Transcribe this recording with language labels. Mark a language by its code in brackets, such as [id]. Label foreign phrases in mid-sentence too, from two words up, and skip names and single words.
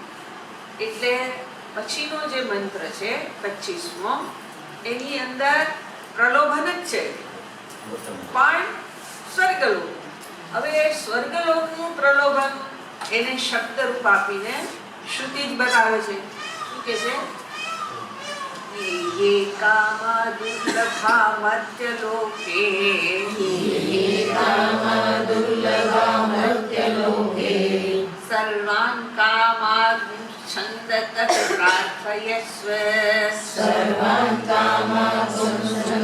[gu] એટલે પછીનો જે મંત્ર છે 25મો એની અંદર પ્રલોભન જ છે પણ સ્વર્ગલોક. હવે સ્વર્ગલોકનું પ્રલોભન એને શબ્દ રૂપ આપીને શ્રુતિ જ બતાવે છે. શું કે છે? [sa] ये कामा दुर्लभा मर्त्यलोके सर्वान् कामान् छन्दत प्रार्थयस्व